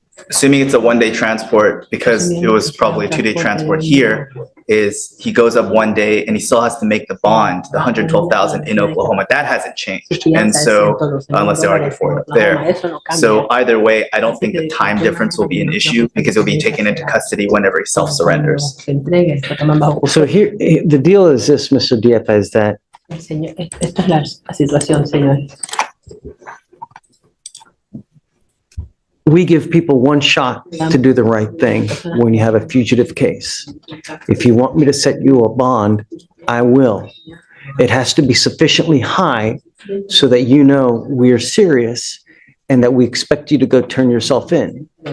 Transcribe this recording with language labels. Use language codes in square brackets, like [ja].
[en] Assuming it's a one-day transport, because it was probably a two-day transport here, is he goes up one day and he still has to make the bond, the $112,000 in Oklahoma. That hasn't changed. And so, unless they argue for it up there. So either way, I don't think the time difference will be an issue because he'll be taken into custody whenever he self-surrenders. so here, the deal is this, Mr. Dieppe, is that [es] Señor, esta es la situación, señor. [en] We give people one shot to do the right thing when you have a fugitive case. If you want me to set you a bond, I will. It has to be sufficiently high so that you know we are serious and that we expect you to go turn yourself in.